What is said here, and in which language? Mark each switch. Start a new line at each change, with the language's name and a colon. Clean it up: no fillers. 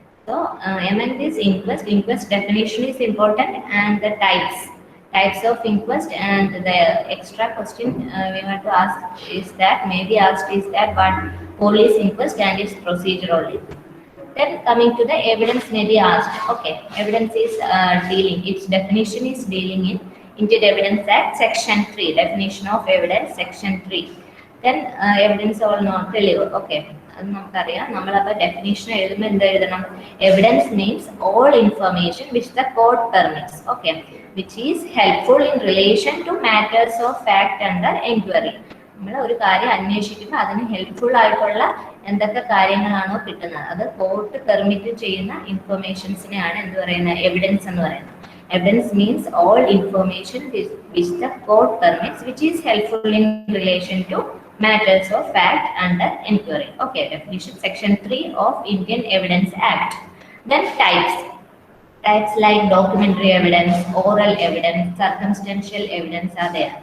English: So, among this inquest definition is important, and the types of inquest, and the extra question we want to ask is that, maybe asked is that, what police inquest and its procedure only. Then coming to the evidence may be asked. Okay, evidence is dealing, its definition is dealing in Indian Evidence Act section 3, definition of evidence section 3. Then evidence all not deliver.
Malayalam: Okay, അത് നമുക്കറിയാം. നമ്മളപ്പോൾ definition എഴുതുമ്പോൾ എന്ത് എഴുതണം?
English: Evidence means all information which the court permits. Okay, which is helpful in relation to matters of fact under enquiry.
Malayalam: നമ്മൾ ഒരു കാര്യം അന്വേഷിക്കുമ്പോൾ അതിന് ഹെൽപ്ഫുൾ ആയിട്ടുള്ള എന്തൊക്കെ കാര്യങ്ങളാണോ കിട്ടുന്നത്, അത് കോർട്ട് പെർമിറ്റ് ചെയ്യുന്ന ഇൻഫർമേഷൻസിനെയാണ് എന്ത് പറയുന്നത്? എവിഡൻസ് എന്ന് പറയുന്നത്.
English: Evidence means all information which the court permits, which is helpful in relation to matters of fact under inquiry. Okay, definition section 3 of Indian Evidence Act. Then types like documentary evidence, oral evidence, circumstantial evidence are there.